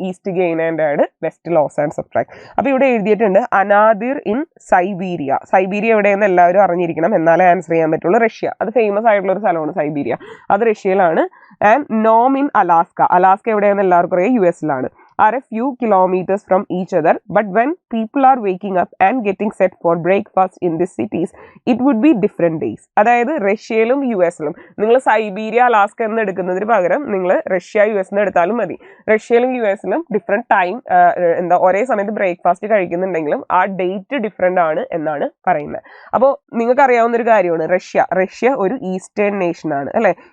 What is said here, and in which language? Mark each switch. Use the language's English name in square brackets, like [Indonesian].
[English] East gain and add, west loss and subtract. [Malayalam] അപ്പോൾ ഇവിടെ എഴുതിയിട്ടുണ്ട് [English] Anadyr in Siberia. [Malayalam] സൈബീരിയ എവിടെയെന്ന് എല്ലാവരും അറിഞ്ഞിരിക്കണം, എന്നാലേ ആൻസർ ചെയ്യാൻ പറ്റുള്ളൂ. റഷ്യ, അത് ഫേമസ് ആയിട്ടുള്ള ഒരു സ്ഥലമാണ് സൈബീരിയ, അത് റഷ്യയിലാണ്. [English] and Nome in Alaska [Malayalam] എവിടെയെന്ന് എല്ലാവർക്കും അറിയാം, US-ലാണ്. [English] are a few kilometers from each other, but when people are waking up and getting set for breakfast in these cities, it would be different days. [Malayalam] അതായത് റഷ്യയിലും US-ലും നിങ്ങൾ Siberia Alaska എന്ന് എടുക്കുന്നതിന് പകരം നിങ്ങൾ Russia US എന്ന് എടുത്താലും മതി. റഷ്യയിലും US-ലും ഡിഫറെൻറ്റ് ടൈം ഒരേ സമയത്ത് ബ്രേക്ക്ഫാസ്റ്റ് കഴിക്കുന്നുണ്ടെങ്കിലും ആ ഡേറ്റ് ഡിഫറെൻ്റ് ആണ് എന്നാണ് പറയുന്നത്. അപ്പോൾ നിങ്ങൾക്ക് അറിയാവുന്ന ഒരു കാര്യമാണ്, റഷ്യ ഒരു ഈസ്റ്റേൺ നേഷൻ ആണ് അല്ലേ.